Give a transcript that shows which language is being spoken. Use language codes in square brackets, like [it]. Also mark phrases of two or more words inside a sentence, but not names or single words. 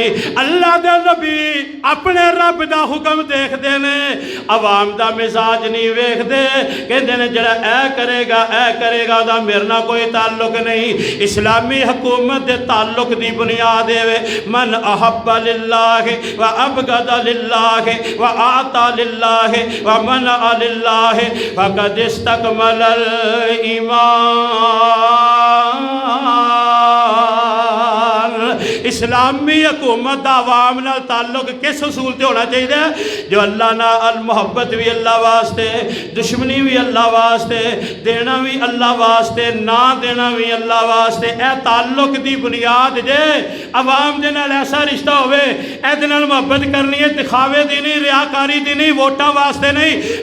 [pa] اللہ دے نبی اپنے رب دا حکم دیکھتے نے، عوام دا مزاج نہیں ویکھتے. کہتے نے جیہڑا اے کرے گا اودا میرے نال کوئی تعلق نہیں. اسلامی حکومت دے تعلق دی بنیاد ہے [ar] من أحب لله وأبغض لله وأعطى لله ومنع لله فقد استكمل الإيمان. [ur] اسلامی حکومت کا عوام نال تعلق کس اصول سے ہونا چاہیے? [pa] جو اللہ نال محبت بھی اللہ واسطے، دشمنی بھی اللہ واسطے، دینا بھی اللہ واسطے، نہ دینا بھی اللہ واسطے. اے تعلق کی بنیاد جے عوام دے نال ایسا رشتہ ہووے، اے نال محبت کرنی ہے، دکھاوے دی نہیں، ریاکاری دی نہیں، ووٹاں واسطے نہیں.